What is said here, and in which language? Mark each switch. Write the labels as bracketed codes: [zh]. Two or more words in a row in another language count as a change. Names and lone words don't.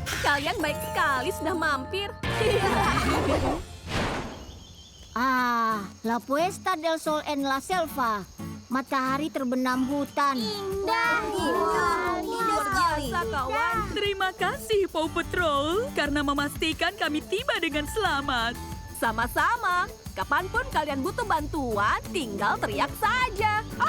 [id] Kalian baik sekali sudah mampir. [es] La Puesta del Sol en la Selva. [id] Matahari terbenam hutan. Indah. Luar biasa, kawan. Terima kasih, Paw Patrol, karena memastikan kami tiba dengan selamat. Sama-sama. Kapanpun kalian butuh bantuan, tinggal teriak saja.